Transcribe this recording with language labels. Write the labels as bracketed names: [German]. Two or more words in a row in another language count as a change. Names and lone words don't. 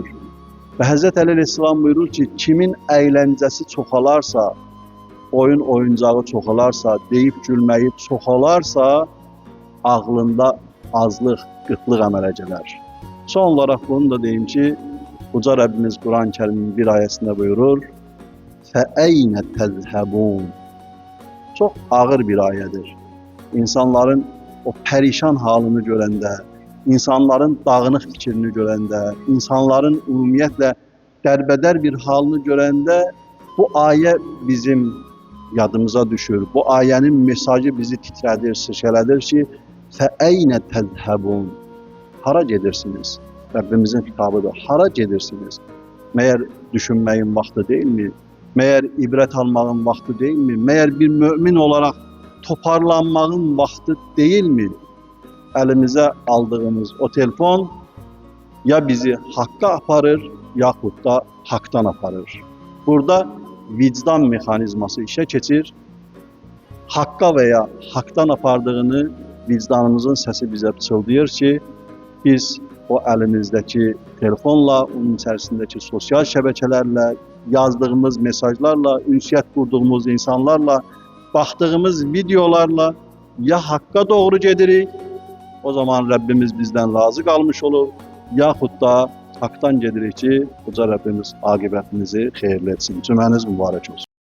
[Azerbaijani] Və Həzrət Əli əleyhissalam buyurur ki, kimin əyləncəsi çoxalarsa, oyun oyuncağı çoxalarsa, deyib gülməyi çoxalarsa, ağlında azlıq, qıtlıq əmələ gələr. Son olaraq bunu da deyim ki, Uca Rəbbimiz Quran-ı Kərimin bir ayəsində buyurur, [Arabic] فَأَيْنَ تَذْهَبُونَ. [Azerbaijani] Çox ağır bir ayədir. İnsanların o pərişan halını görəndə, insanların dağınıq fikrini görəndə, insanların ümumiyyətlə dərbədər bir halını görəndə bu ayə bizim yadımıza düşür. Bu ayənin mesajı bizi titrədir, sirkələdir ki, [Arabic] فَأَيْنَ تَذْهَبُونَ. [Azerbaijani] Hara gedirsiniz? Rəbbimizin xitabıdır. Hara gedirsiniz? Məyər düşünməyin vaxtı deyilmi? Məyər ibrət almağın vaxtı deyilmi? Məyər bir mömin olaraq toparlanmağın vaxtı deyilmi? Əlimizə aldığımız o telefon ya bizi haqqa aparır, yaxud da haqdan aparır. Burada vicdan mexanizması işə keçir. Haqqa və ya haqdan apardığını vicdanımızın səsi bizə pıçıldayır ki, biz o əlimizdəki telefonla, onun içərisindəki sosial şəbəkələrlə, yazdığımız mesajlarla, [Turkish] ünsiyet kurduğumuz insanlarla, baktığımız videolarla ya hakka doğru [Azerbaijani] gedirik, o zaman [Turkish] Rabbimiz bizden razı kalmış olur, [Azerbaijani] yaxud da haktan gedirik ki, uca Rabbimiz [Turkish] akıbetimizi hayırlı [Azerbaijani] etsin. [Turkish] Cümleniz mübarek olsun.